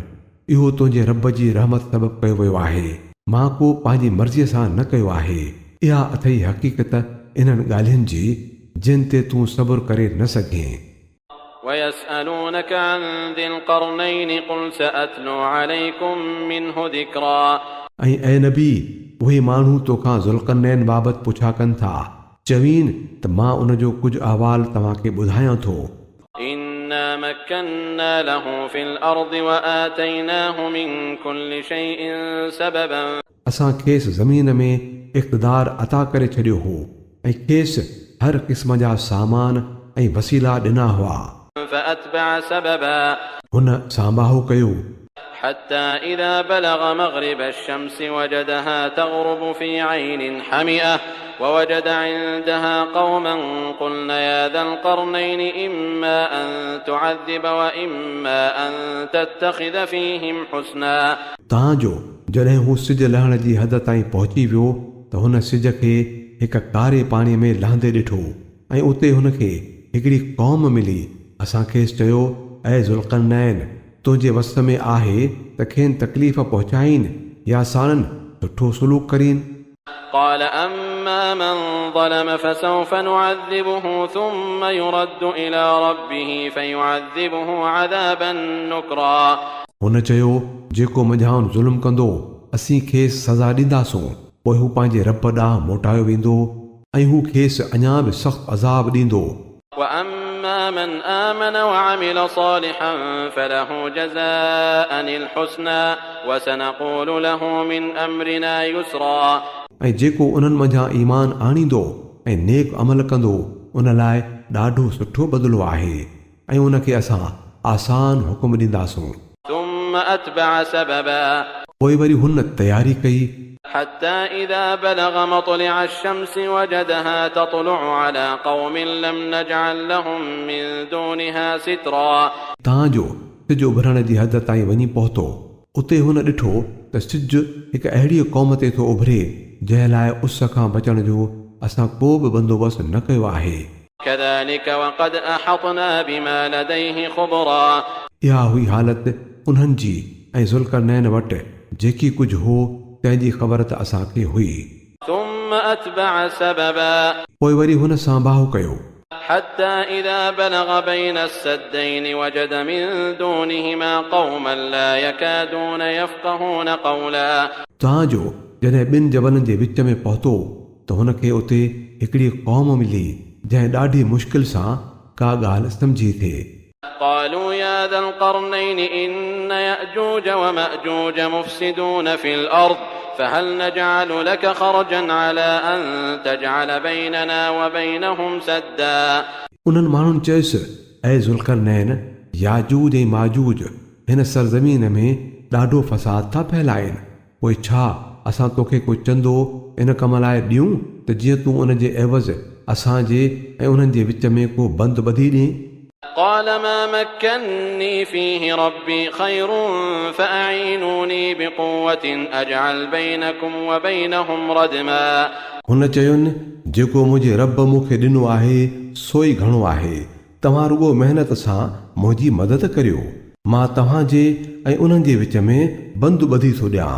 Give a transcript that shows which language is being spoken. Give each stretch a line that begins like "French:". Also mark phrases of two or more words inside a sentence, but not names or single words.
Sindhi: इहो तुंहिंजे रब जी रहमत सबबु कयो वियो आहे। मां को पंहिंजी मर्ज़ीअ सां न कयो आहे। इहा अथई हक़ीक़त इन्हनि ॻाल्हियुनि जी जिन ते तूं सब्र करे न सघें।
Arabic: ويسألونك عن ذي القرنين قل سأتلو عليكم منه ذكرا.
Sindhi: ऐं ऐ नबी उहे माण्हू तोखां ज़ुल्क़रनैन बाबति पुछा कनि था चवीन त मां उन जो कुझु अहवाल तव्हांखे ॿुधायां थो।
Arabic: إنا مكنا له في الأرض وآتيناه من كل شيء سببا.
Sindhi: असां खेसि ज़मीन में इक़्तिदार अता करे छॾियो हो ऐं खेसि हर क़िस्म जा सामान ऐं वसीला ॾिना हुआ।
Arabic: فأتبع سببا.
Sindhi: हुन साम्बाहु कयो
Arabic: حتى إذا بلغ مغرب الشمس وجدها تغرب في عين حمئة ووجد عندها قوما قلنا يا ذا القرنين إما أن تعذب وإما أن تتخذ فيهم حسنا.
Sindhi: तांजो जॾहिं हू सिज लहण जी हद ताईं पहुची वियो त हुन सिज खे हिकु कारे पाणीअ में लहंदे ॾिठो ऐं उते हुनखे हिकिड़ी क़ौम मिली। असां खेसि चयो ऐ ज़ुल्क़रनैन तुंहिंजे वस में आहे त खेनि तकलीफ़ पहुचाईनि या साणनि सुठो सलूक करीनि।
Arabic: قال أما من ظلم فسوف نعذبه ثم يرد إلى ربه فيعذبه عذابا نكرا.
Sindhi: हुन चयो जेको मुंहिंजाउनि ज़ुल्म कंदो असीं खेसि सज़ा ॾींदासूं पोइ हू पंहिंजे रब ॾांहुं मोटायो वेंदो ऐं हू खेसि अञा बि सख़्तु अज़ाब ॾींदो।
Arabic: وأما من آمن وعمل صالحا فله جزاء الحسنى وسنقول له من أمرنا يسرا.
Sindhi: ऐं जेको उन्हनि मंझां ईमान आणींदो ऐं नेक अमल कंदो उन लाइ ॾाढो सुठो बदिलो आहे ऐं उनखे असां आसान हुकुम ॾींदासूं।
Arabic: ثم أتبع سببا.
Sindhi: पोइ वरी हुन तयारी कई
Arabic: حتى إذا بلغ مطلع الشمس وجدها تطلع على قوم لم نجعل لهم من دونها سترا.
Sindhi: तांजो सिज उभरण जी हद ताईं वञी पहुतो उते हुन ॾिठो त सिज हिकु अहिड़ी क़ौम ते थो उभरे जंहिं लाइ उस खां बचण जो असां को बि बंदोबस्तु न कयो आहे।
Arabic: كذلك وقد أحطنا بما لديه خبرا.
Sindhi: इहा हुई हालत उन्हनि जी ऐं ज़ुल्क़रनैन वटि जेकी कुझु हो तंहिंजी ख़बर त असांखे हुई।
Arabic: ثم ثم أتبع سببا
Sindhi: पोइ वरी हुन सां बाहो कयो
Arabic: حتى إذا بلغ بين السدين وجد من دونهما قوما لا يكادون يفقهون قولا
Sindhi: तव्हांजो जॾहिं ॿिनि जबलनि जे विच में पहुतो त हुनखे उते हिकिड़ी क़ौम मिली जंहिं ॾाढी मुश्किल सां का ॻाल्हि सम्झी थिए
Arabic: قالوا يا ذا القرنين إن يأجوج ومأجوج مفسدون في الأرض فهل نجعل لك خرجا على أن تجعل بيننا وبينهم سدا
Sindhi: उन्हनि माण्हुनि चयुसि ऐं ज़ुल्करनैन याजूज ऐं माजूज हिन सरज़मीन में ॾाढो फ़साद था फैलाइनि पोइ छा असां तोखे कोई चंदो इन कम लाइ ॾियूं त जीअं तूं उन जे एवज़ असांजे ऐं उन्हनि जे विच में को बंदि ॿधी ॾे
Arabic: قال ما مكني فيه ربي خير فأعينوني بقوة أجعل بينكم وبينهم ردما
Sindhi: हुन चयुनि जेको मुंहिंजे रब मूंखे ॾिनो आहे सो ई घणो आहे तव्हां रुॻो महिनत सां मुंहिंजी मदद करियो मां तव्हांजे ऐं उन्हनि जे विच में बंदि ॿधी थो ॾियां